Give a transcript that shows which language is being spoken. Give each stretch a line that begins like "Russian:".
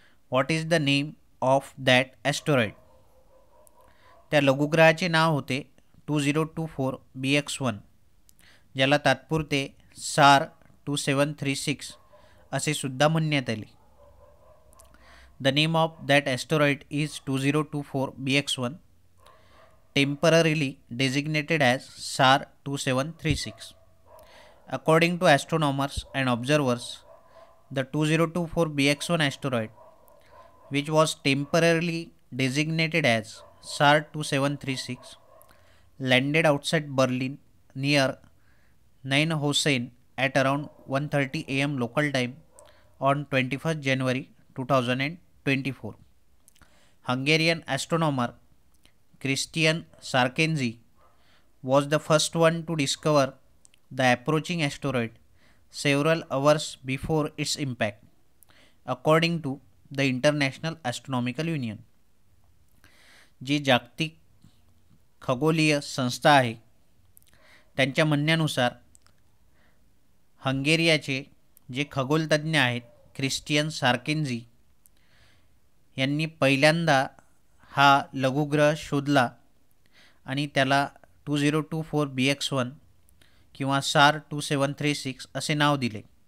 English: What is the name of that asteroid?
Marathi: त्या लघुग्रहाचे नाव होते 2024 BX1, ज्याला तात्पुरते SAR 2736 असे सुद्धा म्हणण्यात आले.
English: The name of that asteroid is 2024 BX1, temporarily designated as SAR 2736. According to astronomers and observers, the 2024 BX1 asteroid, which was temporarily designated as SAR 2736, landed outside Berlin near Neinhausen at around 1:30 a.m. local time on 21st January 2024. Hungarian astronomer Christian Sarkenzi was the first one to discover the approaching asteroid several hours before its impact, according to the International Astronomical Union.
Marathi: जी जागतिक खगोलीय संस्था आहे त्यांच्या म्हणण्यानुसार हंगेरियाचे जे खगोलतज्ञ आहेत Christian सार्केन्झी यांनी पहिल्यांदा हा लघुग्रह शोधला आणि त्याला 2024 BX1 किंवा SAR 2736 असे नाव दिले.